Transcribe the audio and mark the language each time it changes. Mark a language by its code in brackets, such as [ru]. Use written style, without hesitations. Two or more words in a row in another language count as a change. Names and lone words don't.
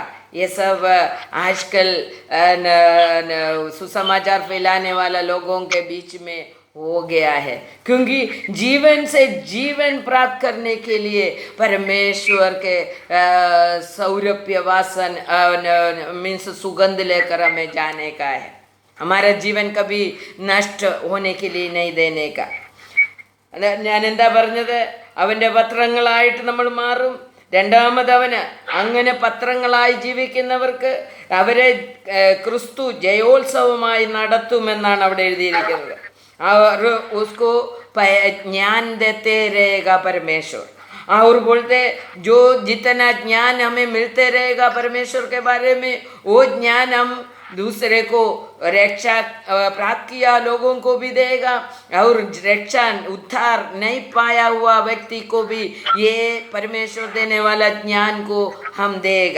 [hi] ये सब आजकल सुसमाचार फैलाने वाला लोगों के बीच में हो गया है, क्योंकि जीवन से जीवन प्राप्त करने के लिए परमेश्वर के सौरभ्य वासन मीन्स सुगंध लेकर हमें जाने का है। हमारा जीवन कभी नष्ट होने के लिए नहीं देने का। [ml] ഞാൻ എന്താ പറഞ്ഞത്, അവൻ്റെ പത്രങ്ങളായിട്ട് നമ്മൾ മാറും. രണ്ടാമത് അവന് അങ്ങനെ പത്രങ്ങളായി ജീവിക്കുന്നവർക്ക് അവരെ ക്രിസ്തു ജയോത്സവമായി നടത്തുമെന്നാണ് അവിടെ എഴുതിയിരിക്കുന്നത്. [hi] और उसको ज्ञान देते रहेगा परमेश्वर। और बोलते जो जितना ज्ञान हमें मिलते रहेगा परमेश्वर के बारे में, वो ज्ञान हम दूसरे को रक्षा प्राप्त किया लोगों को भी देगा, और रक्षा उद्धार नहीं पाया हुआ व्यक्ति को भी ये परमेश्वर देने वाला ज्ञान को हम देगा।